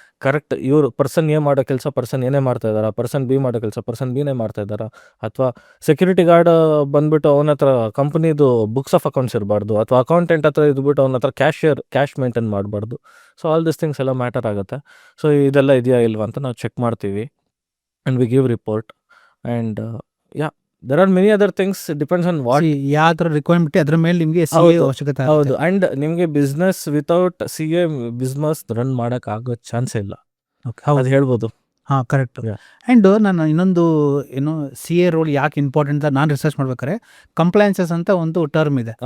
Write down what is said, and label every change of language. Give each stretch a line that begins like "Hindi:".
Kannada: Correct ಇವರು person A ಮಾಡೋ ಕೆಲಸ ಪರ್ಸನ್ ಏನೇ ಮಾಡ್ತಾ ಇದ್ದಾರಾ, ಪರ್ಸನ್ ಬಿ ಮಾಡೋ ಕೆಲಸ ಪರ್ಸನ್ ಬಿನೇ ಮಾಡ್ತಾ ಇದ್ದಾರಾ, ಅಥವಾ ಸೆಕ್ಯೂರಿಟಿ ಗಾರ್ಡ್ ಬಂದ್ಬಿಟ್ಟು ಅವನ ಹತ್ರ ಕಂಪ್ನಿದು ಬುಕ್ಸ್ ಆಫ್ ಅಕೌಂಟ್ಸ್ ಇರಬಾರ್ದು, ಅಥವಾ ಅಕೌಂಟೆಂಟ್ ಹತ್ರ ಇದ್ಬಿಟ್ಟು ಅವನ ಹತ್ರ ಕ್ಯಾಶ್ ಮೇಂಟೈನ್ ಮಾಡಬಾರ್ದು.
English: so all this things
Kannada: ಎಲ್ಲ ಮ್ಯಾಟರ್ ಆಗುತ್ತೆ. ಸೊ ಇದೆಲ್ಲ ಇದೆಯಾ ಇಲ್ವಾ ಅಂತ ನಾವು ಚೆಕ್ ಮಾಡ್ತೀವಿ
English: And we give report. And there are many other things, it depends on what.
Kannada: ಯಾವ ಥರ ರಿಕ್ವೈರ್ಮೆಂಟ್ ಅದ್ರ ಮೇಲೆ ನಿಮಗೆ CA ಹೌದು, ಅವಶ್ಯಕತೆ ಹೌದು. ಆ್ಯಂಡ್ ನಿಮಗೆ business without CA business run ಮಾಡಕ್ ಆಗೋ ಚಾನ್ಸೇ ಇಲ್ಲ, ಹೌದು ಅದು ಹೇಳ್ಬೋದು. ಹಾಂ ಕರೆಕ್ಟ್. Yeah. ಆ್ಯಂಡ್ ನಾನು ಇನ್ನೊಂದು ಏನು CA ರೋಲ್ ಯಾಕೆ ಇಂಪಾರ್ಟೆಂಟ್ ಅಂತ ನಾನು ರಿಸರ್ಚ್ ಮಾಡ್ಬೇಕಾದ್ರೆ ಕಂಪ್ಲೈನ್ಸಸ್ ಅಂತ ಒಂದು ಟರ್ಮ್ ಇದೆ,